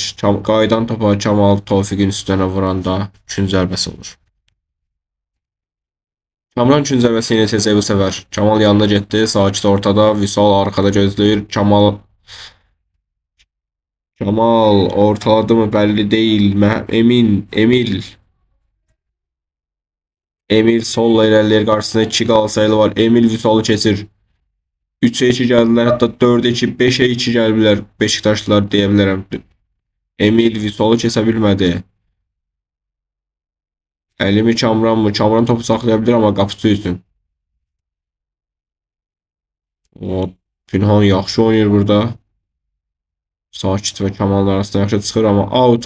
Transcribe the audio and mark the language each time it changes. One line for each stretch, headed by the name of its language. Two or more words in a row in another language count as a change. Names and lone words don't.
Azerbaijani: Qaydan topa Kamal Tofiqin üstünə vuranda 2-cü zərbəsi olur. Kamran 2-cü zərbəsini yeni seçecək bu səfər. Kamal yanına getdi. Sakit ortada. Vüsal arkada gözləyir.
Turkish: Kamal ortaladı mı belli değil. Emil solla ilerler, karşısında 2 Galatasaraylı var.
Azerbaijani: Emil Vüsal'ı keçir.
Turkish: 3'e 2 geldiler, hatta 4'e 2, 5'e 2 geldiler. Beşiktaşlılar diyebilirim.
Azerbaijani: Emil Vüsal'ı keçə bilmədi. Elimi Kamran mı? Kamran
Turkish: topu saklayabilir
Azerbaijani: ama qapısı üstün. O Pünhan yaxşı oynayır burada. Sakit ve Kamal'ın arasında yaxşı çıxır ama out.